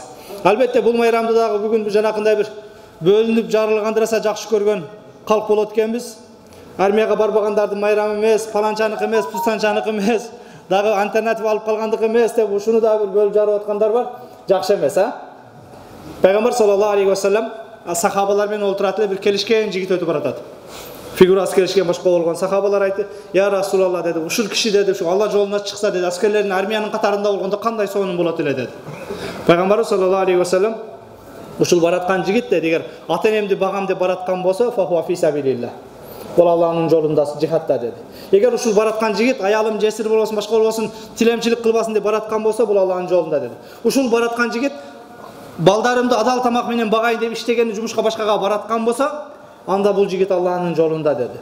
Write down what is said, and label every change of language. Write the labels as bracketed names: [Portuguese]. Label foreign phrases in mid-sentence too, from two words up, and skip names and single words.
[Kyrgyz] Албетте бул майрамды дагы бүгүн жанакындай бир бөлүнүп жарылгандыраса жакшы көргөн калк болот экенбиз. Армияга барбагандардын майрамы эмес, паланчаныкы эмес, пустанчаныкы эмес, дагы альтернатив алып калгандык эмес деп ушуну дагы бир бөлүп жарып аткандар бар. Жакшы эмес, Пайгамбар [Arabic] صلى الله عليه وسلم [Kyrgyz] сахабалар менен олтурат эле, бир келишкен жигит өтүп баратат. Фигурасы келишкен башка болгон сахабалар айтты: [Arabic] "يا رسول الله" [Kyrgyz] деди, "Ушул киши деди, ушу Алла жолуна чыкса деди, аскерлердин армиянын катарында болгондо кандай сонун болот эле" деди. Пайгамбар [Arabic] صلى الله عليه وسلم [Kyrgyz] ушул бараткан жигит деди, эгер ата-энемди багам деп бараткан болсо, [Arabic] "فهو في سبيل الله". [Kyrgyz] Бул Алланын жолунда, жихадда деди. Эгер ушул бараткан жигит аялым жесир болбосун, башка болбосун, тилемчилик кылбасын деп бараткан болсо, бул Алланын жолунда деди. Ушул бараткан жигит балдарымды адал тамак менен багайын деп иштеген жумушка башкага бараткан болсо, анда бул жигит Алланын жолунда деди.